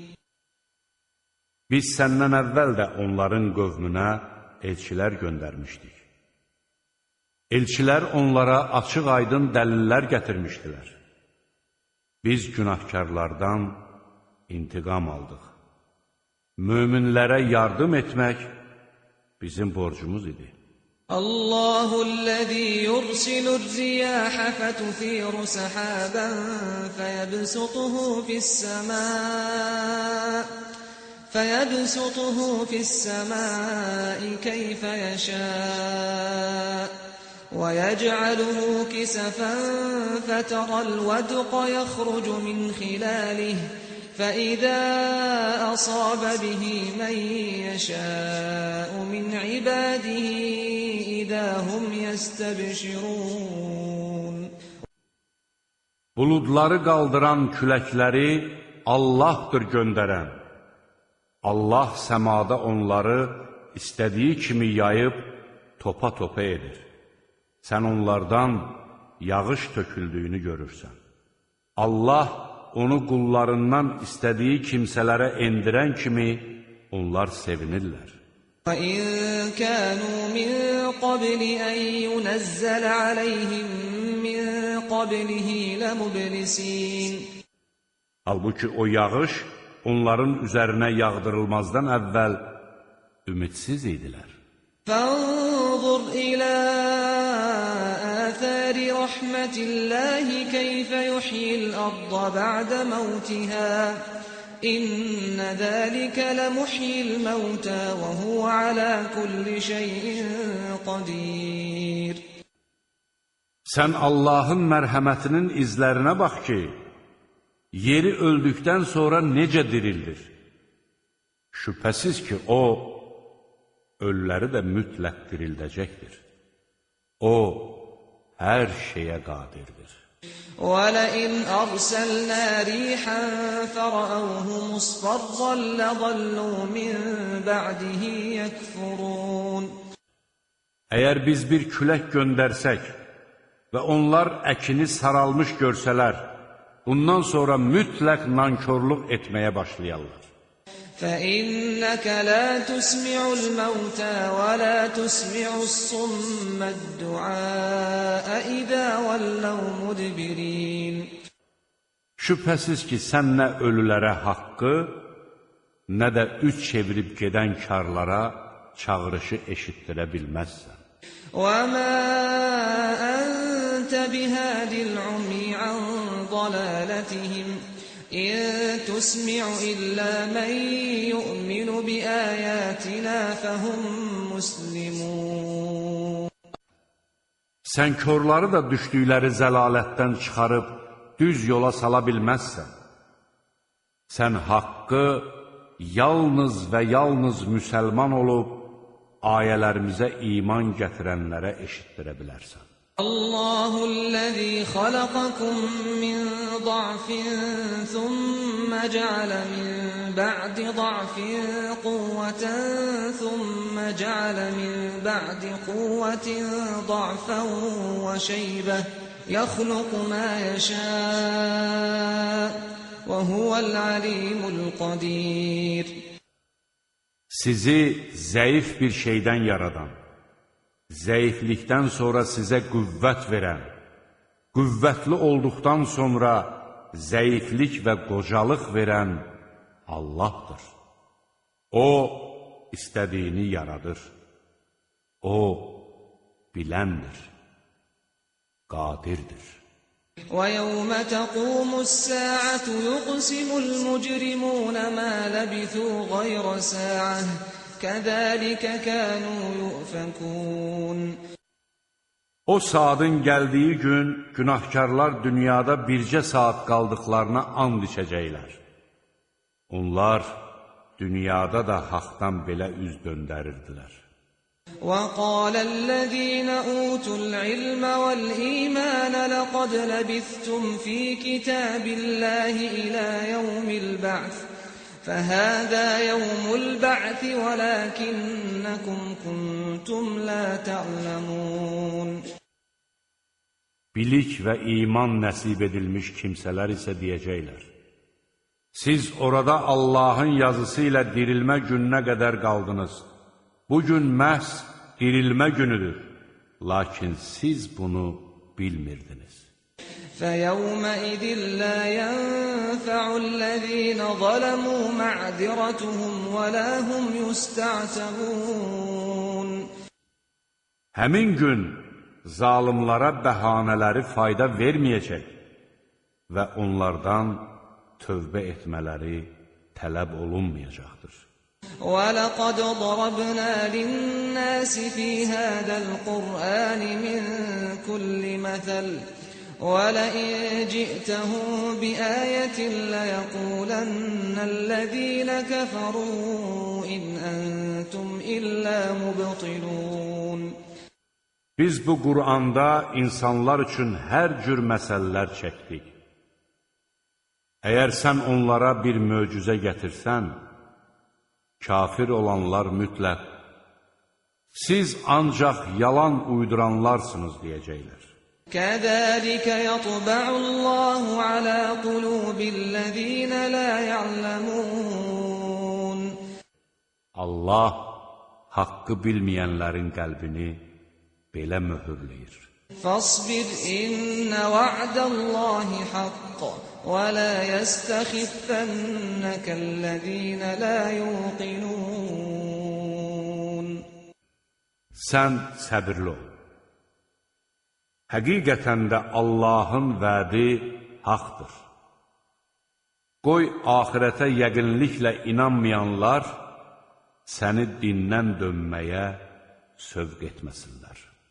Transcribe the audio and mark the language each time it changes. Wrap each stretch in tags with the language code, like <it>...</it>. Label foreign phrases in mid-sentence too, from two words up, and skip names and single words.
<az>Biz səndən əvvəl də onların qövmünə elçilər göndərmişdik. Elçilər onlara açıq-aydın dəlillər gətirmişdilər. Biz günahkarlardan intiqam aldıq. Möminlərə yardım etmək bizim borcumuz idi.</az> <ar>اللَّهُ الَّذِي يُرْسِلُ الرِّيَاحَ فَتُثِيرُ سَحَابًا فَيَبْسُطُهُ فِي السَّمَاءِ كَيْفَ يَشَاءُ وَيَجْعَلُهُ كِسَفًا فَتَرَى الْوَدْقَ يَخْرُجُ مِنْ خِلَالِهِ فَإِذَا أَصَابَ بِهِ مَنْ يَشَاءُ مِنْ عِبَادِهِ إِذَا هُمْ يَسْتَبْشِرُونَ.</ar> <az>Buludları qaldıran küləkləri Allahdır göndərən. Allah səmada onları istədiyi kimi yayıb topa-topa edir. Sən onlardan yağış töküldüyünü görürsən. Allah onu qullarından istədiyi kimsələrə endirən kimi onlar sevinirlər.</az> <ar>وَإِن كَانُوا مِن قَبْلِ أَن يُنَزَّلَ عَلَيْهِم مِّن قَبْلِهِ لَمُبْلِسِينَ</ar> <az>Halbuki o yağış onların üzərinə yağdırılmazdan əvvəl ümidsiz idilər.</az> <ar>فَانظُرْ إِلَى آثَارِ رَحْمَةِ اللَّهِ كَيْفَ يُحْيِي الْأَرْضَ بَعْدَ مَوْتِهَا إِنَّ ذَلِكَ لَمُحْيِي الْمَوْتَى وَهُوَ عَلَى كُلِّ شَيْءٍ قَدِيرٌ</ar> <az>Sən Allahın mərhəmətinin izlərinə bax ki, yeri öldükdən sonra necə dirildir? Şübhəsiz ki, O, ölüləri də mütləq dirildəcəkdir. O, hər şeyə qadirdir.</az> <ar>وَلَئِنْ أَرْسَلْنَا رِيحًا فَرَأَوْهُ مُصْفَرًّا لَظَلُّوا مِنْ بَعْدِهِ يَكْفُرُونَ</ar> <az>Əgər biz bir külək göndərsək və onlar əkini saralmış görsələr, bundan sonra mütləq nankorluq etməyə başlayarlar.</az> <ar>فَإِنَّكَ لَا تُسْمِعُ الْمَوْتَى وَلَا تُسْمِعُ الصُّمَّ الدُّعَاءَ إِذَا وَلَّوْا مُدْبِرِينَ</ar> <az>Şübhəsiz ki, sən nə ölülərə haqqı, nə də üç çevirib gedən karlara çağırışı eşitdirə bilməzsən.</az> <ar>وَمَا أَنْتَ بِهَادِ الْعُمْيِ عَنْ ضَلَالَتِهِمْ إِن تُسْمِعُ إِلَّا مَن يُؤْمِنُ بِآيَاتِنَا فَهُمْ مُسْلِمُونَ</ar> <az>Sən körləri də düşdükləri zəlalətdən çıxarıb düz yola sala bilməzsən. Sən haqqı yalnız və yalnız müsəlman olub, ayələrimizə iman gətirənlərə eşitdirə bilərsən.</az> <ar>الله الذي خلقكم من ضعف ثم جعل من بعد ضعف قوة ثم جعل من بعد قوة ضعفا وشيبة يخلق ما يشاء وهو العليم القدير</ar> <az>Sizi zəif bir şeydən yaradan, zəiflikdən sonra sizə qüvvət verən, qüvvətli olduqdan sonra zəiflik və qocalıq verən Allahdır. O, istədiyini yaradır. O, biləndir, qadirdir.</az> <ar>وَيَوْمَ تَقُومُ السَّاعَةُ يُقْسِمُ الْمُجْرِمُونَ مَا لَبِثُوا غَيْرَ سَاعَةٍ كَذَلِكَ كَانُوا يُؤْفَكُونَ</ar> <az>O saatın gəldiyi gün günahkarlar dünyada bircə saat qaldıqlarına and içəcəklər. Onlar dünyada da haqdan belə üz döndərirdilər.</az> <ar>وَقَالَ الَّذِينَ أُوتُوا الْعِلْمَ وَالْإِيمَانَ لَقَدْ لَبِثْتُمْ فِي كِتَابِ اللَّهِ إِلَى يَوْمِ الْبَعْثِ فَهَذَا يَوْمُ الْبَعْثِ وَلَكِنَّكُمْ كُنْتُمْ لَا تَعْلَمُونَ</ar> <az>Bilik və iman nəsib edilmiş kimsələr isə deyəcəklər: Siz orada Allahın yazısı ilə dirilmə gününə qədər qaldınız. Bugün məhz dirilmə günüdür. Lakin siz bunu bilmirdiniz.</az> <ar>فَيَوْمَئِذٍ لَا يَنْفَعُ الَّذِينَ ظَلَمُوا مَعْذِرَتُهُمْ وَلَا هُمْ يُسْتَعْتَبُونَ</ar> <az>Həmin gün zalimlara bəhanələri fayda verməyəcək və onlardan tövbə etmələri tələb olunmayacaqdır.</az> <ar>وَلَقَدْ ضَرَبْنَا لِلنَّاسِ فِي هَذَا الْقُرْآنِ مِنْ كُلِّ مَثَلٍ وَلَئِنْ جِئْتَهُمْ بِآيَةٍ لَيَقُولَنَّ الَّذِينَ كَفَرُوا إِنْ أَنْتُمْ إِلَّا مُبْطِلُونَ</ar> <az>Biz bu Qur'anda insanlar üçün hər cür məsələlər çəkdik. Əgər sən onlara bir möcüzə gətirsən, kafir olanlar mütləq, siz ancaq yalan uyduranlarsınız deyəcəklər.</az> <ar>كَذَلِكَ يَطْبَعُ اللَّهُ عَلَى قُلُوبِ الَّذِينَ لَا يَعْلَمُونَ</ar> <az>Allah haqqı bilməyənlərin qəlbini belə möhürləyir.</az> <ar>فاصبر إن وعد الله حق ولا يستخفنك الذين لا يوقنون.</ar> <az>Sən səbirli ol. Həqiqətən də Allahın vədi haqdır. Qoy axirətə yəqinliklə inanmayanlar səni dindən dönməyə sövq etməsinlər.</az>